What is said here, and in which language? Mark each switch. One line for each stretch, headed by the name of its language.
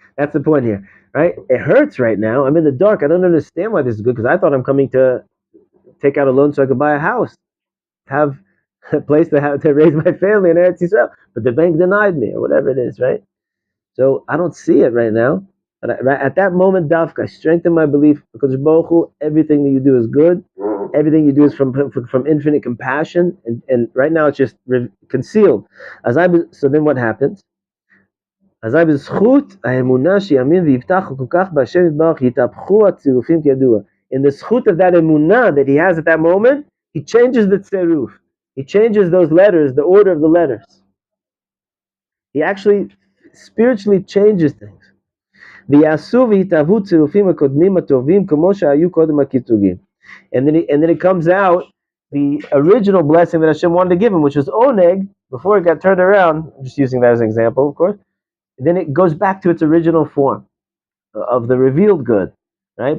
English: That's the point here, right? It hurts right now. I'm in the dark. I don't understand why this is good because I thought I'm coming to take out a loan so I could buy a house, have a place to raise my family in Eretz Yisrael, but the bank denied me or whatever it is, right? So I don't see it right now. But at that moment, Dafka, I strengthen my belief because Baruch Hu, everything that you do is good. Everything you do is from infinite compassion, and right now it's just concealed. So then what happens?
Hebrew: אזי בזכות האמונה שיאמין ויבטח כל כך בהשם יתברך יתהפכו הצירופים כידוע.
English: In the zchut of that emunah that he has at that moment, he changes the tzeruf. He changes those letters, the order of the letters. He actually spiritually changes things.
Hebrew: ויעשו ויתהוו צירופים הקודמים הטובים כמו שהיו קודם הכיתוגים.
English: And then it comes out the original blessing that Hashem wanted to give him, which was oneg, before it got turned around. I'm just using that as an example, of course. Then it goes back to its original form of the revealed good, right?